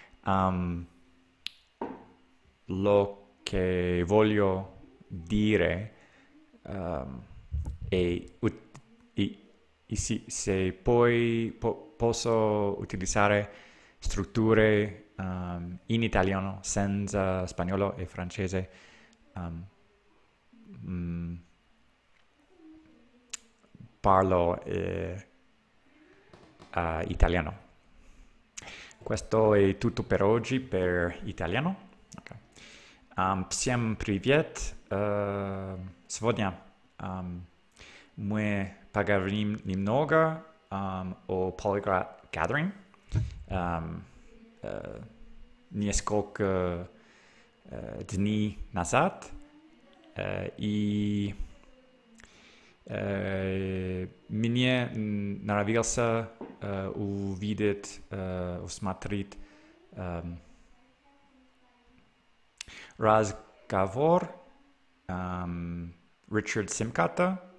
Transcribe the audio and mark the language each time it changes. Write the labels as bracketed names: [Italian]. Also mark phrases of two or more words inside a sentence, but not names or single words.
[Italian] lo che voglio dire e, se poi posso utilizzare strutture in italiano senza spagnolo e francese, parlo italiano. Questo è tutto per oggi per italiano. [Russian] Okay. Всем привет. Сегодня мы поговорим немного о Polyglot Gathering. Несколько дней назад и мне нравился увидеть, усмотреть разговор Richard Simcott.